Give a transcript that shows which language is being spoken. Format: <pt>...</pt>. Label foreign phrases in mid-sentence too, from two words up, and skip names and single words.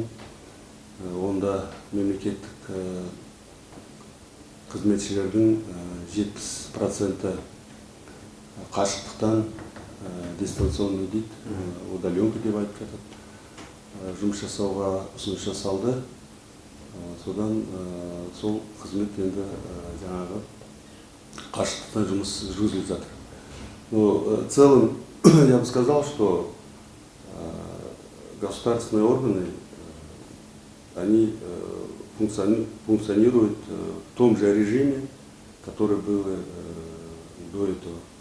<kk>Онда мемлекеттік қызметшілердің 70% қашықтықтан, дистанционный дейді, удаленка деп айтып жатады, жұмыс жасауға ұсыныс жасалды. Содан сол қызмет енді жаңағы қашықтықтан жұмыс жүргізіліп жатыр.</kk> <ru>Но в целом я бы сказал, что государственные органы, они функционируют в том же режиме, который был до этого.</ru>